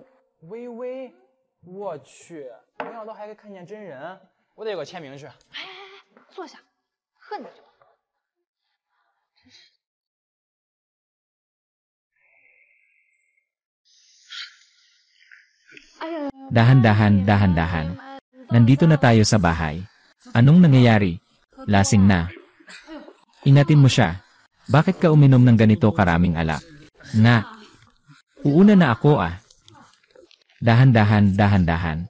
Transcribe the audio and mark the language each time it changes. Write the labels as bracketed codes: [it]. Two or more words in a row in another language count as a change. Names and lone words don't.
[zh] 微微，我去，没想到还可以看见真人，我得有个签名去。哎，坐下，喝你的酒。真是。 [tl] Dahan-dahan, dahan-dahan. Nandito na tayo sa bahay. Anong nangyayari? Lasing na. Ingatin mo siya. Bakit ka uminom ng ganito karaming alak? Nga. Uuna na ako ah. Dahan-dahan, dahan-dahan.